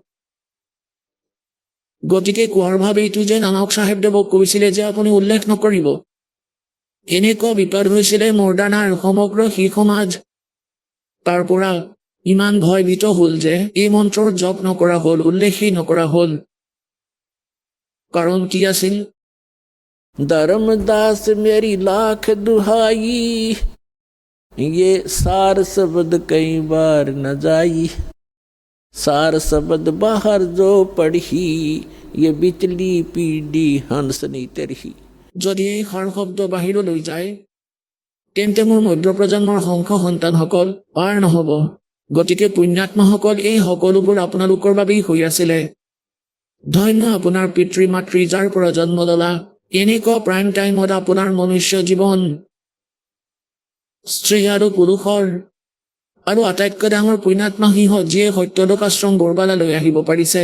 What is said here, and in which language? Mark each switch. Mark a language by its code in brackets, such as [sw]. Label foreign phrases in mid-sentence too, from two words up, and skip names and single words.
[as] গতিকে কোৱাৰ ভাৱ এইটো যে নানক চাহেব দেৱক কৈছিলে যে আপুনি উল্লেখ নকৰিব। এনেকুৱা বিপদ হৈছিলে মৰ্দানাৰ সমগ্ৰ সেই সমাজ। তাৰ পৰা ইমান ভয়ভীত হ'ল যে এই মন্ত্ৰৰ জপ নকৰা হ'ল, উল্লেখেই নকৰা হ'ল। কাৰণ কি আছিল? [hi] धर्मदास मेरी लाख दुहाई, ये सार शब्द कई बार न जाई। सार शब्द बाहर जो पढ़ी, ये बिचली पीढ़ी हंसनी तरही। [as] যদি এই সাৰ শব্দ বাহিৰলৈ যায় তেন্তে মোৰ মধ্য প্ৰজন্মৰ সংখ্য সন্তানসকল পাৰ নহ'ব। গতিকে পুণ্যাত্মাসকল, এই সকলোবোৰ আপোনালোকৰ বাবেই হৈ আছিলে। ধন্য আপোনাৰ পিতৃ মাতৃ যাৰ পৰা জন্ম ললা। এনেকুৱা [en] prime time [as] আপোনাৰ মনুষ্য জীৱন, স্ত্ৰী আৰু পুৰুষৰ আৰু আটাইতকৈ ডাঙৰ পুণ্যাত্মা সিংহ যিয়ে সত্যলোক আশ্ৰম বৰবালালৈ আহিব পাৰিছে।